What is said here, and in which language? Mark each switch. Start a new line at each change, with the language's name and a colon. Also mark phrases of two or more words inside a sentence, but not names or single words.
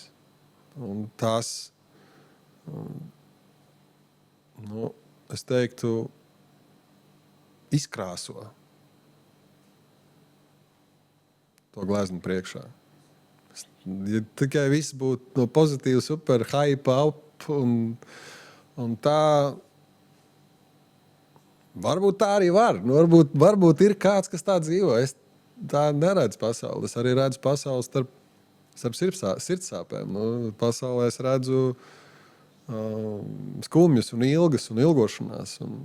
Latvian: Un tās, es teiktu, izkrāso to glezni priekšā. Ja tikai viss būtu pozitīvi,
English: super, hype, up
Latvian: un tā, varbūt tā arī var. Varbūt ir kāds, kas tā dzīvo. Es tā neredzu pasauli. Es arī redzu pasauli starp sirdsāpēm. Pasaulē es redzu skumjas un ilgas un ilgošanās.